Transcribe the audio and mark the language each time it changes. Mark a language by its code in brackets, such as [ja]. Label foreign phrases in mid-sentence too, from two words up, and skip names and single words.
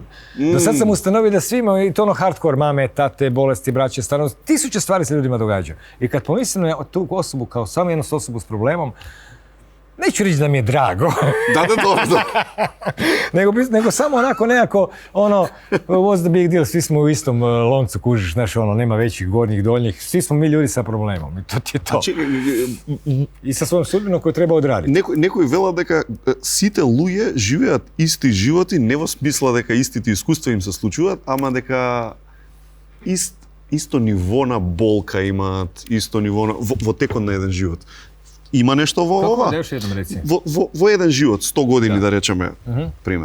[hr] Do sad sam ustanovio da svi imaju i to ono hardcore, mame, tate, bolesti, braće, stvarno, 1000 stvari se ljudima događaju. I kad pomislim na tu osobu kao samo jednu osobu s problemom, neću reći da mi je drago. nego samo onako nekako, ono, [en] what's the big deal, [hr] svi smo u istom loncu, kužiš, znaš, ono, nema većih, gornjih, donjih, svi smo mi ljudi sa problemom i to ti je to. I sa svojom sudbinom koju treba odraditi. [mk] Некој вела дека сите луѓе живеат исти животи, не во смисла дека истите искуства им се случуваат, ама дека исто ниво на болка имаат, исто ниво на, во текот на еден живот. Има нешто во ова? Во еден живот, 100 години да речеме, пример.